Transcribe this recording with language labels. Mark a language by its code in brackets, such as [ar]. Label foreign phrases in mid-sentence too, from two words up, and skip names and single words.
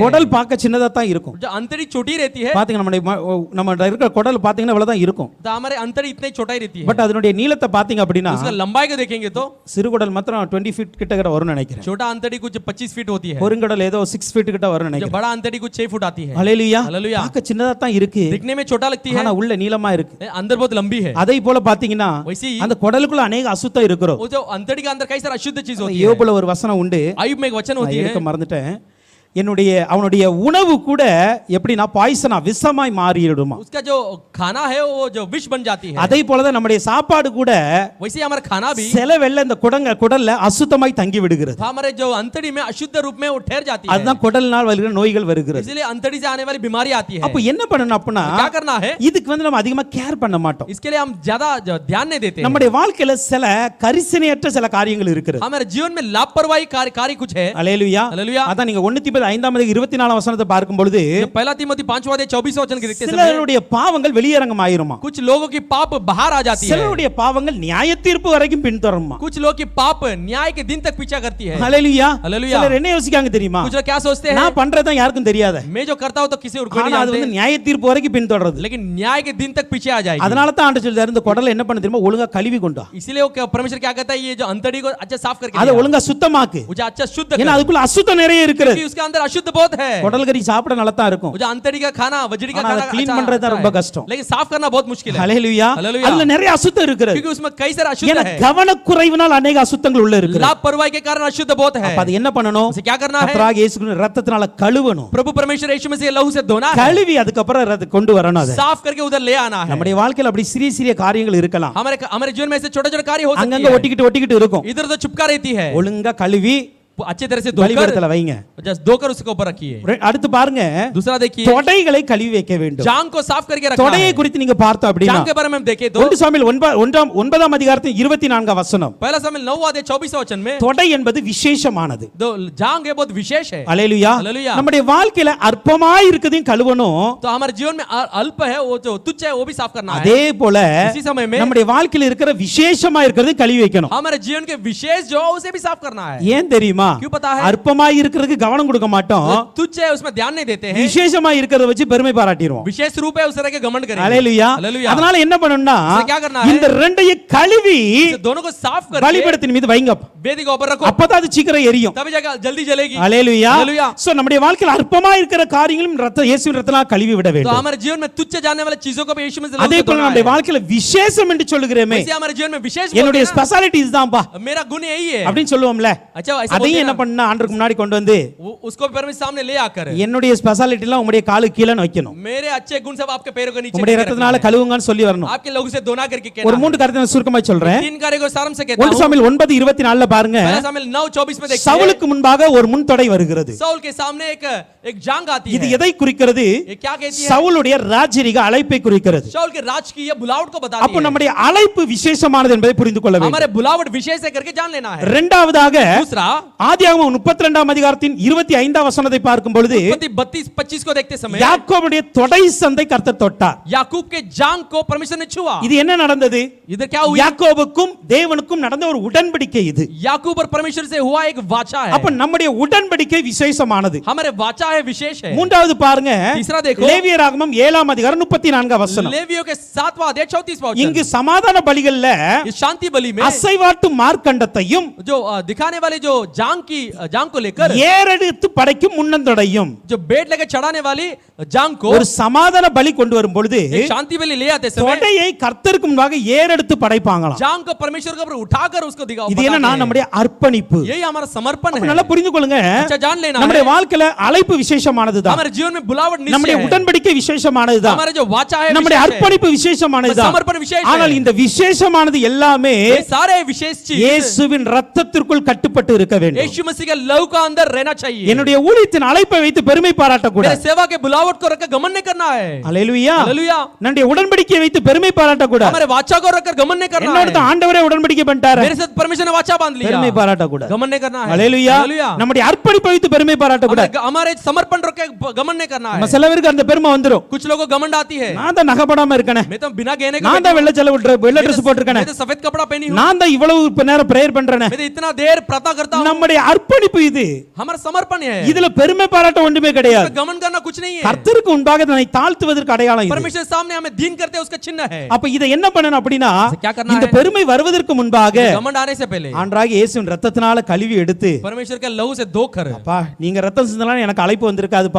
[ta] குடல் பார்க்க சின்னதா தான் இருக்கும். [hi] जो अंतड़ी छोटी रहती है, [ta] பாத்தீங்க நம்ம இருக்கிற குடல் பாத்தீங்கன்னா இவ்வளவு தான் இருக்கும். [hi] तो हमारे अंतड़ी इतनी छोटी रहती है। [ta] பட் அதனுடைய நீளத்தை பாத்தீங்க அப்படின்னா [hi] उसका लंबाई को देखेंगे तो [ta] சிறுகுடல் மாத்திரம் 20 ஃபீட் கிட்ட வரும்னு நினைக்கிறேன். [hi] छोटा अंतड़ी कुछ 25 फीट होती है, [ta] பெருங்குடல் ஏதோ 6 ஃபீட் கிட்ட வரும்னு [hi] जो [ta] நினைக்கிறேன். [hi] बड़ा अंतड़ी कुछ 6 फुट आती है। [ta] ஹalleluya. [hi] हालेलुया। [ta] பார்க்க சின்னதா தான் இருக்கு, [hi] दिखने में छोटा लगती है, [ta] ஆனா உள்ள நீளமா இருக்கு. [hi] अंदर बहुत लंबी है। [ta] அதே போல பாத்தீங்கன்னா [hi] वैसे ही [ta] அந்த குடலுக்குள்ள अनेक அசுத்தம் இருக்கிறோம். [hi] वो जो अंतड़ी के अंदर कई सारा अशुद्ध चीज होती है। [ta] யோபுல ஒரு வசனம் உண்டு, [hi] आयुब में एक वचन होती है, [ta] எடுக்க மறந்துட்டேன். அவனுடைய உணவு கூட எப்படின்னா பாய்சனா விஷமாய் மாறிடுமா. [hi] उसका जो खाना है वो जो विष बन जाती है। [ta] அதே போல தான் நம்முடைய சாப்பாடு கூட [hi] वैसे ही हमारा खाना भी [ta] சில வெள்ள இந்த குடல்ல அசுத்தமாய் தங்கி விடுகிறது. [hi] हमारे जो अंतड़ी में अशुद्ध रूप में वो ठहर जाती है, [ta] அதுதான் குடல்னால் வருகிற நோய்கள் வருகிறது. [hi] इसलिए अंतड़ी से आने वाली बीमारी आती है। [ta] அப்ப என்ன பண்ணணும் அப்படினா [hi] क्या करना है, [ta] இதுக்கு நம்ம அதிகமா கேர் பண்ண மாட்டோம். [hi] इसके लिए हम ज्यादा ध्यान नहीं देते हैं। [ta] நம்முடைய வாழ்க்கையில சில கரிசனையற்ற சில காரியங்கள் இருக்குது. [hi] हमारे जीवन में लापरवाही कार्य कुछ है। [ta] அல்லேலூயா. [hi] हालेलुया। [ta] அதான் நீங்க 1 தீமோத்தேயு 5:24 வசனத்தை பார்க்கும் பொழுது [hi] पहला तीमुथी 5:24 वचन के देखते समय [ta] சிலருடைய பாவங்கள் வெளியரங்கம் ஆயிருமா. [hi] कुछ लोगों की पाप बाहर आ जाती है, [ta] சிலருடைய பாவங்கள் நியாய தீர்ப்பு வரைக்கும் பின்தொடருமா. [hi] कुछ लोगों की पाप न्याय के दिन तक पीछा करती है। [ta] ஹalleluya. [hi] हालेलुया। [ta] சிலர் என்ன யோசிக்காங்க தெரியுமா, [hi] कुछ लोग क्या सोचते हैं, [ta] நான் பண்றத யாருக்கும் தெரியாது, [hi] मैं जो करता हूं तो किसी और को नहीं [ta] ஆனா அது [hi] जानते, [ta] நியாய தீர்ப்பு வரைக்கும் பின்தொடருது. [hi] लेकिन न्याय के दिन तक पीछे आ जाएगी। [ta] அதனால தான் ஆண்டவர் சொல்றாரு, இந்த குடலை என்ன பண்ண தெரியுமா, ஒழுங்கா கழுவி கொண்டு வா. [hi] इसीलिए वो परमेश्वर क्या कहता है, ये जो अंतड़ी को अच्छा साफ करके [ta] அதை ஒழுங்கா சுத்தமாக்கு. [hi] मुझे अच्छा शुद्ध [ta] ஏன்னா [hi] कर, [ta] அதுக்குள்ள அசுத்தம் நிறைய இருக்குது. [hi] क्योंकि उसके अंदर अशुद्ध बहुत है। [ta] குடல் கறி சாப்பிட நல்லா தான் இருக்கும், [hi] मुझे अंतड़ी का खाना, वजड़ी का [ta] ஆனா [hi] खाना [ta] அதை clean [hi] अच्छा [ta] பண்றது தான் [hi] है, [ta] ரொம்ப கஷ்டம். [hi] लेकिन साफ करना बहुत मुश्किल है। [ta] ஹalleluya. [hi] हालेलुया। [ta] அதுல நிறைய அசுத்தம் இருக்குது. [hi] क्योंकि उसमें कई सारे अशुद्ध [ta] ஏன்னா [hi] है, [ta] கவனக்குறைவினால் अनेक அசுத்தங்கள் உள்ள இருக்குது. [hi] लापरवाही के कारण अशुद्ध बहुत है। [ta] அப்ப அது என்ன பண்ணணும், [hi] उसे क्या करना है, [ta] கர்த்தராகிய இயேசு கிறிஸ்துவின் இரத்தத்தினால கழுவணும். [hi] प्रभु परमेश्वर यीशु मसीह लहू से धोना है, [ta] கழுவி அதுக்கப்புறம் அதை கொண்டு வரணும். அதை [hi] साफ करके उधर ले आना है। [ta] நம்முடைய வாழ்க்கையில அப்படி சிறிய சிறிய காரியங்கள் இருக்கலாம், [hi] हमारे जीवन में ऐसे छोटे छोटे कार्य हो सकते [ta] அங்கங்க [hi] हैं, [ta] ஒட்டிக்கிட்டு இருக்கும். [hi] इधर उधर चिपका रहती है, [ta] ஒழுங்கா கழுவி [hi] अच्छे तरह से धोकर [ta] பலிபீடத்துல வைங்க. [hi] जस्ट धोकर उसके ऊपर रखिए। [ta] அடுத்து பாருங்க, [hi] दूसरा देखिए, [ta] தொடைகளை கழுவி வைக்க வேண்டும். [hi] जांग को साफ करके रखना [ta] தொடையை [hi] है। [ta] குறித்து நீங்க பார்த்தோம் அப்படினா [hi] जांग के बारे में हम देखें तो [ta] 1 சாமுவேல் 9ஆம் அதிகாரத்தின் 24ஆம் வசனம், [hi] पहला सामुएल 9:24 वचन में [ta] தொடை என்பது விசேஷமானது. [hi] दो जांग है बहुत विशेष है। [ta] அல்லேலூயா. [hi] हालेलुया। [ta] நம்முடைய வாழ்க்கையில அற்பமாய் இருக்குதையும் கழுவணும். [hi] तो हमारे जीवन में अल्प है, वो जो तुच्छ है वो भी साफ करना है। [ta] அதே போல [hi] इसी समय में [ta] நம்முடைய வாழ்க்கையில இருக்கிற விசேஷமா இருக்கிறதை கழுவி வைக்கணும். [hi] हमारे जीवन के विशेष जो है उसे भी साफ करना है। [ta] ஏன் தெரியுமா, [hi] क्यों पता है, [ta] அற்பமாய் இருக்கிறதுக்கு கவனம் கொடுக்க மாட்டோம், [hi] जो तुच्छ है उसमें ध्यान नहीं देते हैं, [ta] விசேஷமா இருக்கிறத வச்சு பெருமை பாராட்டிடுவோம். [hi] विशेष रूप है उसे रख के घमंड करेंगे। [ta] அல்லேலூயா. [hi] हालेलुया। [ta] அதனால என்ன பண்ணணும்னா, [hi] इसे क्या करना है, [ta] இந்த ரெண்டையும் கழுவி [hi] इसे दोनों को साफ करके [ta] பலிபீடத்தின் மீது வைங்க. [hi] वेदी के ऊपर रखो, [ta] அப்பதான் அது சீக்கிரம் எரியும். [hi] तभी जाकर जल्दी जलेगी। [ta] அல்லேலூயா. [hi] हालेलुया। [ta] சோ நம்முடைய வாழ்க்கையில அற்பமா இருக்கிற காரியங்களும் இயேசுவின் இரத்தத்தால் கழுவி விட [hi] तो [ta] வேண்டும். [hi] हमारे जीवन में तुच्छ जाने वाले चीजों को भी यीशु मसीह [ta] அதே போல நம்முடைய வாழ்க்கையில விசேஷம் என்று சொல்லுகிறேமே, [hi] वैसे हमारे जीवन में विशेष [ta] என்னுடைய [hi] बोलते हैं [ta] ஸ்பெஷாலிட்டி இதுதான்ப்பா [hi] ना, मेरा गुण यही है [ta] அப்படின்னு சொல்லுவோம்ல. [hi] अच्छा ऐसा [ta] அதையும் [hi] बोलते [ta] என்ன [hi] हैं [ta] பண்ணா, ஆண்டவருக்கு முன்னாடி கொண்டு வந்து [hi] ना, उसको भी परमेश्वर सामने ले आकर [ta] என்னுடைய ஸ்பெஷாலிட்டி எல்லாம் உங்களுடைய காலு கீழ வைக்கணும். [hi] मेरे अच्छे गुण सब आपके पैरों के नीचे [ta] உங்களுடைய [hi] करके [ta] இரத்தத்தினால [hi] रखना है। [ta] கழுவுங்கன்னு சொல்லி வரணும். [hi] आपके लहू से धोना करके [ta] ஒரு [hi] कहना [ta] 3 காரியத்தை சுருக்கமா சொல்றேன். [hi] है। 3 कार्य को सारांश से कहता [ta] 1 [hi] हूं। [ta] சாமுவேல் 9:24 பாருங்க, [hi] पहला सामुएल 9:24 में देखिए, [ta] சவுலுக்கு முன்பாக ஒரு முன்தொடை வருகிறது. [hi] साउल के सामने एक जांग आती [ta] இது [hi] है। [ta] எதை குறிக்கிறது, [hi] ये क्या कहती है, [ta] சவுலுடைய ராஜரீக அழைப்பை குறிக்கிறது. [hi] साउल के राज की ये बुलावट को बताती [ta] அப்ப [hi] है। [ta] நம்முடைய அழைப்பு விசேஷமானது என்பதை புரிந்து கொள்ள வேண்டும். [hi] हमारे बुलावट विशेष है करके जान लेना है। [ta] இரண்டாவதாக [hi] दूसरा, [ta] ஆதியாகமம் 32ஆம் அதிகாரத்தின் 25ஆம் வசனத்தை பார்க்கும் பொழுது [hi] 32-25 को देखते समय [ta] யாக்கோபுடைய தொடை சந்தை கர்த்தர் தொட்டார். [hi] याकूब के जांग को परमेश्वर ने छुआ। [ta] இது என்ன நடந்தது, [hi] इधर क्या हुआ, [ta] யாக்கோபுக்கும் தேவனுக்கும் நடந்த ஒரு உடன்படிக்கை இது. [hi] याकूब और परमेश्वर से हुआ एक वाचा है। [ta] அப்ப நம்முடைய உடன்படிக்கை விசேஷமானது. [hi] हमारे वाचा है विशेष है। [ta] மூன்றாவது பாருங்க, [hi] तीसरा देखो, [ta] லேவியராகமம் 7ஆம் அதிகாரம் 34ஆம் வசனம். [hi] लेवियों के 7वां अध्याय 34वां वचन। [ta] இங்கு சமாதான பலிகள்ல [hi] इस शांति बलि में [ta] அசைவாட்டு மார்க்கண்டத்தையும் [hi] जो दिखाने वाले जो जांग को लेकर [ta] ஏறெடுத்து படைக்கும் முன்னந்தொடையும், [hi] जो बेट लेकर चढ़ाने वाली जांग को [ta] ஒரு சமாதான பலி கொண்டு வரும் பொழுது [hi] एक शांति बलि ले आते समय [ta] தொடையை கர்த்தருக்கு முன்பாக ஏறெடுத்து படைப்பாங்களாம். [hi] जांग को परमेश्वर के ऊपर उठाकर उसको दिखाओ। [ta] இது என்னன்னா நம்முடைய அர்ப்பணிப்பு. [hi] यही हमारा समर्पण है। [ta] நல்லா புரிந்து கொள்ளுங்க, [hi] अच्छा जान लेना [ta] நம்முடைய [hi] है, [ta] வாழ்க்கையில அழைப்பு விசேஷமானதுதான், [hi] हमारे जीवन में बुलावट निश्चय [ta] நம்முடைய [hi] है, [ta] உடன்படிக்கை விசேஷமானதுதான், [hi] हमारे जो वाचा है [ta] நம்முடைய [hi] विशेष है, [ta] அர்ப்பணிப்பு விசேஷமானதுதான். [hi] समर्पण विशेष है। [ta] ஆனால் இந்த விசேஷமானது எல்லாமே [hi] ये सारे विशेष चीज [ta] இயேசுவின் இரத்தத்திற்குள் கட்டுப்பட்டு இருக்க வேண்டும். [hi] यीशु मसीह के लहू का अंदर रहना चाहिए। [ta] என்னுடைய ஊழியத்தின் அழைப்பை வைத்து பெருமை பாராட்ட [hi] मेरे [ta] கூடாது. [hi] सेवा के बुलावट को रखकर घमंड नहीं करना है। [ta] அல்லேலூயா. [hi] हालेलुया। [ta] நம்முடைய உடன்படிக்கையை வைத்து பெருமை பாராட்ட கூடாது. [hi] हमारे वाचा को रखकर घमंड नहीं करना [ta] என்னோட [hi] है। [ta] ஆண்டவரே உடன்படிக்கை பண்ணிட்டாரு, [hi] मेरे साथ परमेश्वर ने वाचा बांध लिया, [ta] பெருமை பாராட்ட கூடாது. [hi] घमंड नहीं करना है। [ta] அல்லேலூயா. [hi] हालेलुया। [ta] நம்முடைய அர்ப்பணிப்பை வைத்து பெருமை பாராட்ட கூடாது. [hi] हमारे समर्पण रख के घमंड नहीं करना [ta] நம்ம [hi] है। [ta] சில பேருக்கு அந்த பெருமை வந்துரும். [hi] कुछ लोगों को घमंड आती है, [ta] நான் தான் நகைப்படாம இருக்கனே, [hi] मैं तो बिना गहने का [ta] நான் தான் வெள்ளை ட்ரெஸ் போட்டிருக்கனே, [hi] मैं तो सफेद कपड़ा पहनी हूँ, [ta] நான் தான் இவ்வளவு நேரம் பிரேயர் பண்றேனே. [hi] मैं तो इतना देर प्रार्थना करता हूँ। [ta] நம்முடைய அர்ப்பணிப்பு இது. [hi] हमारा समर्पण है, [ta] இதுல பெருமை பாராட்ட ஒன்றுமே கிடையாது. [hi] घमंड करना कुछ नहीं है। [ta] கர்த்தருக்கு முன்பாக தன்னை தாழ்த்துவதற்கு அடையாளம் இது. [hi] परमेश्वर के सामने हमें दीन करते हैं उसका चिन्ह है। [ta] அப்ப இதை என்ன பண்ணணும் அப்படின்னா, [hi] क्या करना [ta] இந்த [hi] है? [ta] பெருமை வருவதற்கு முன்பாக [hi] घमंड आने से पहले [ta] ஆண்டவராகிய இயேசுவின் ரத்தத்தினால கழுவி எடுத்து, [hi] परमेश्वर के लहू से धोकर, [ta] அப்பா நீங்க ரத்தம் சிந்தலாம் எனக்கு அழைப்பு வந்திருக்காதுப்பா,